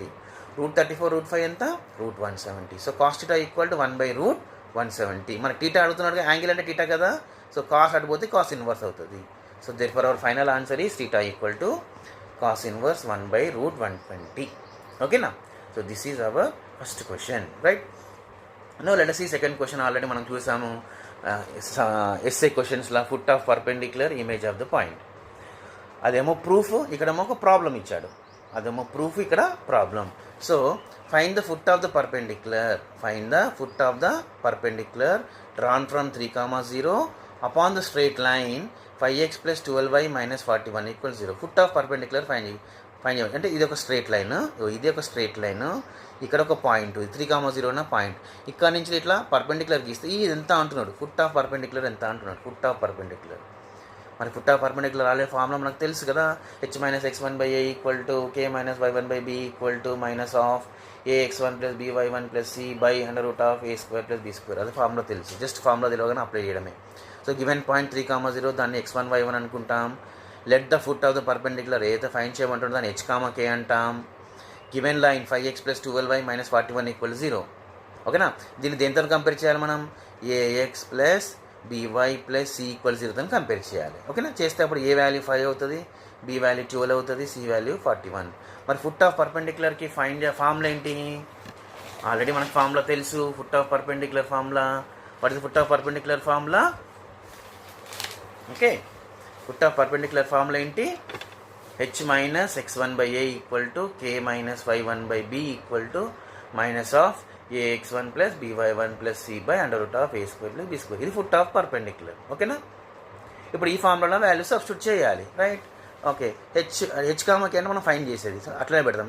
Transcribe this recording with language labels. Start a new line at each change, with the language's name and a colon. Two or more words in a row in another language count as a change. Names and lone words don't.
Telugu: √34 √5 ఎంత? √170. సో cos θ = 1/√170. మనకి θ అడుగుతున్నాడు, యాంగిల్ అంటే θ కదా. సో కాస్ అడిపోతే cos ఇన్వర్స్ అవుతుంది.
English: So therefore our final answer is θ = cos ఇన్వర్స్ 1/√120, ఓకేనా. So this is our first question, right. No let us see second question.
Telugu: ఆల్రెడీ మనం చూసాము ఎస్ఏ క్వశ్చన్స్లో
English: foot of perpendicular image of the point.
Telugu: అదేమో ప్రూఫ్, ఇక్కడేమో ఒక ప్రాబ్లం ఇచ్చాడు. అదేమో ప్రూఫ్, ఇక్కడ ప్రాబ్లం.
English: So find the foot of the perpendicular drawn from 3, 0 upon the straight line 5x + 12y - 41 = 0. foot of perpendicular
Telugu: ఫైండ్ చేయాలి. అంటే ఇది ఒక
English: straight line,
Telugu: ఇక్కడ ఒక పాయింట్, 3, 0 ఉన్న పాయింట్. ఇక్కడ నుంచి ఇట్లా పర్పెండిక్యులర్ గీస్తే ఇది ఎంత అంటున్నాడు?
English: foot of perpendicular
Telugu: ఎంత అంటున్నాడు?
English: foot of perpendicular.
Telugu: మరి
English: foot of perpendicular already formula
Telugu: మనకు తెలుసు కదా. h - x1/a = k - y1/b - ax1 + by1 + c √a² + b². అది ఫార్ములా తెలుసు,
English: just formula
Telugu: తెలియగానే అప్లై చేయడమే.
English: so given point
Telugu: 3, 0 దాన్ని x1 y1 అనుకుంటాం.
English: let the foot of the perpendicular
Telugu: ఏదైతే ఫైండ్ చేయమంటుందో దాన్ని h, k అంటాం.
English: given line
Telugu: 5x + 12y - 41 = 0, ఓకేనా. దీన్ని దేంతో కంపేర్ చేయాలి మనం? ax + by + c = 0తో కంపేర్ చేయాలి, ఓకేనా. చేస్తే అప్పుడు a వాల్యూ 5 అవుతుంది, b వాల్యూ 12 అవుతుంది, c వాల్యూ 41. మరి
English: foot of perpendicular-ki find formula
Telugu: ఏంటి? ఆల్రెడీ మనకు ఫార్ములా తెలుసు.
English: foot of perpendicular formula, what is foot of perpendicular formula?
Telugu: ఓకే,
English: foot of perpendicular formula
Telugu: ఏంటి? h - x1/a = k - y1/b - ax1 + by1 + c √a² + b². ఇది
English: foot of perpendicular,
Telugu: ఓకేనా. ఇప్పుడు ఈ ఫార్ములాలో
English: value substitute
Telugu: చేయాలి, రైట్. ఓకే, h, k అంటే మనం ఫైండ్ చేసేది, అట్లనే పెడతాం.